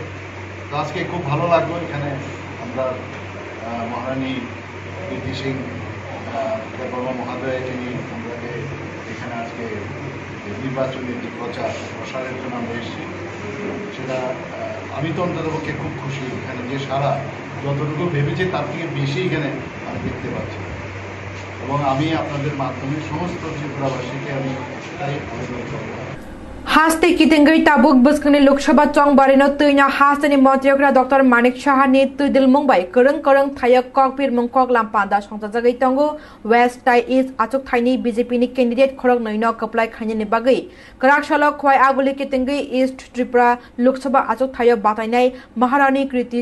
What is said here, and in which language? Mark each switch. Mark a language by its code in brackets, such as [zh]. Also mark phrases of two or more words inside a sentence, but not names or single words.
[bn] তো আজকে খুব ভালো লাগলো এখানে আমরা মহারানী কীর্তি সিং দেববর্মা মহোদয় তিনি আমাকে এখানে আজকে নির্বাচনী যে প্রসারের জন্য আমরা এসেছি সেটা আমি তো অন্ততপক্ষে খুব খুশি। এখানে যে সারা যতটুকু ভেবেছি তার থেকে বেশি এখানে আমি দেখতে পাচ্ছি এবং আমি আপনাদের মাধ্যমে সমস্ত ত্রিপুরাবাসীকে আমি তাই আবেদন করব। [trp] हास्ते कितेंगै ताबुक बसकनि लोकसभा चंगबारिनो तैना हास्तेनि मन्त्रिफ्रा डॉक्टर मानिक साहानि तुइदिल मुंबाई करंग करंग थायक ककपिर मुंकक लामपादा संजाजागै तंगो वेस्ट टाइ ईस्ट आचुक थाइनि बीजेपी नि कैंडिडेट खरक नैनो कप्लाय खाइनि बागै कराकसालो खवाय आगुलि कितेंगै ईस्ट त्रिपुरा लोकसभा आचुक थायो बातायनाय महारानी कृति